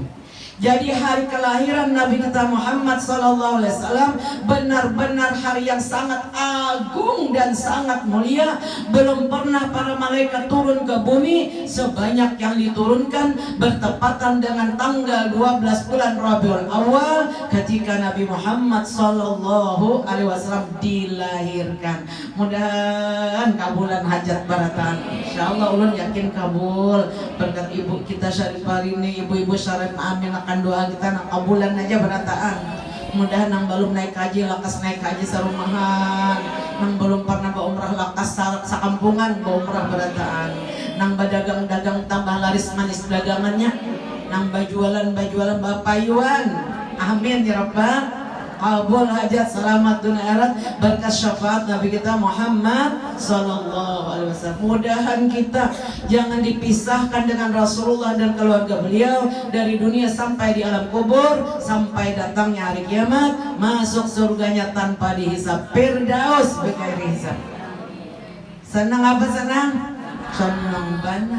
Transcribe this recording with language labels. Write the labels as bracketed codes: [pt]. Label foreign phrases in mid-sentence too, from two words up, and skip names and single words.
[id] Jadi hari kelahiran Nabi kita Muhammad [ar] صلى الله عليه وسلم [id] benar-benar hari yang sangat agung dan sangat mulia. Belum pernah para malaikat turun ke bumi sebanyak yang diturunkan bertepatan dengan tanggal 12 bulan Rabiul Awal ketika Nabi Muhammad [ar] صلى الله عليه وسلم [id] dilahirkan. [bjn] Mudah-mudahan kabulan hajat baratan. Insyaallah ulun yakin kabul berkat ibu kita Syarifah ini, ibu-ibu Syarif Amin, akan doa kita nak kabulan aja berataan. Mudahan nang belum naik haji lakas naik haji sarumahan, nang belum pernah umrah lakas sakampungan umrah berataan, nang badagang-dagang tambah laris manis dagangannya, nang bajualan bapayuan. [ar] آمين يا رب [bjn] kabul hajat, selamat dunia akhirat berkat syafaat Nabi kita Muhammad [ar] صلى الله عليه وسلم. [id] Mudahan kita jangan dipisahkan dengan Rasulullah dan keluarga beliau dari dunia sampai di alam kubur, sampai datangnya hari kiamat, masuk surganya tanpa dihisab, [ar] فردوس بغير حساب. [id] Senang apa senang? Senang banget.